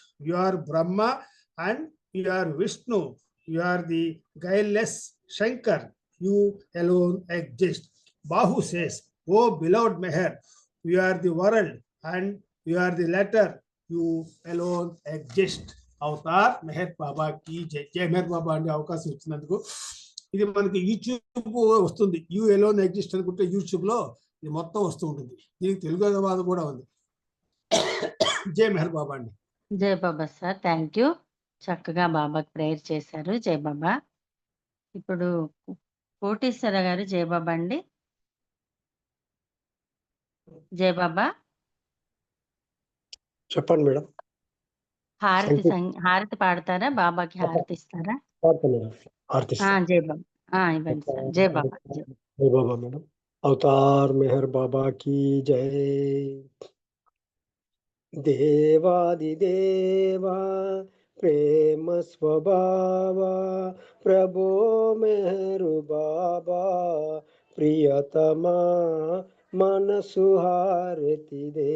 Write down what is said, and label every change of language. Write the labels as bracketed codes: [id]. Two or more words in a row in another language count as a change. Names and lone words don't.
[en] You are Brahma and you are Vishnu. You are the guileless Shankar. You alone exist. Bahu says, O beloved Meher, you are the world and you are the letter. You alone exist. [te] అవతార్ మెహర్ బాబాకి జై. జై మెహర్ బాబా అనే అవకాశం ఇచ్చినందుకు. ఇది మనకి యూట్యూబ్ వస్తుంది. [en] you alone exist [te] అనుకుంటే యూట్యూబ్ లో ఇది మొత్తం వస్తూ ఉంటుంది. దీనికి తెలుగు అనువాదం కూడా ఉంది. జై మెహర్ బాబా అండి. జై బాబా సార్, [en] thank you. [te] చక్కగా బాబాకి ప్రేయర్ చేశారు. జై బాబా. ఇప్పుడు కోటేశ్వర గారు జై బాబా అండి. జై బాబా. చెప్పండి మేడం. హారతి పాడతారా? బాబాకి హారతి ఇస్తారా? జై బాబా. ఇవ్వండి సార్. జై బాబా. జై బాబా మేడం. [hi] అవతార్ మెహర్ బాబా की जय. [te] దేవాది దేవా ప్రేమ స్వభావ ప్రభో మెహరు బాబా ప్రియతమా మనసు హారతిదే.